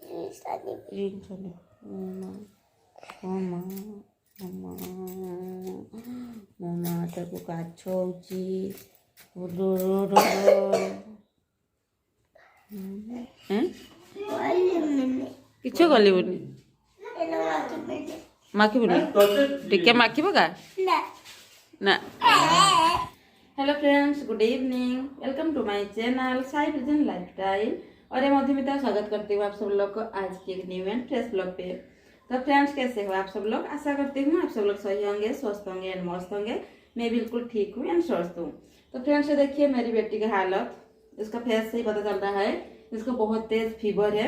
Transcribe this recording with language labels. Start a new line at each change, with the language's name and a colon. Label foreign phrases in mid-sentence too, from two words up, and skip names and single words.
Odia: ରିଙ୍ଗ ଚଲେ ମାମା ତାକୁ କାଛ ହେଉଛି କିଛି ଗଲିବୁନି ମାଖିବୁନି ଟିକେ ମାଖିବ କା ନା।
English: Hello friends, good evening, welcome to my channel Sai Vision Lifestyle.
Hindi: और मैं मधुमिता स्वागत करती हूँ आप सब लोग को आज के एक
English: new and fresh blog
Hindi: पे। तो फ्रेंड्स, कैसे हो आप सब लोग? आशा करती हूँ आप सब लोग सही होंगे, स्वस्थ होंगे एंड मस्त होंगे। मैं बिल्कुल ठीक हूँ एंड स्वस्थ हूँ। तो फ्रेंड्स, देखिए मेरी बेटी की हालत, इसका फेस से ही पता चल रहा है इसको बहुत तेज फीवर है।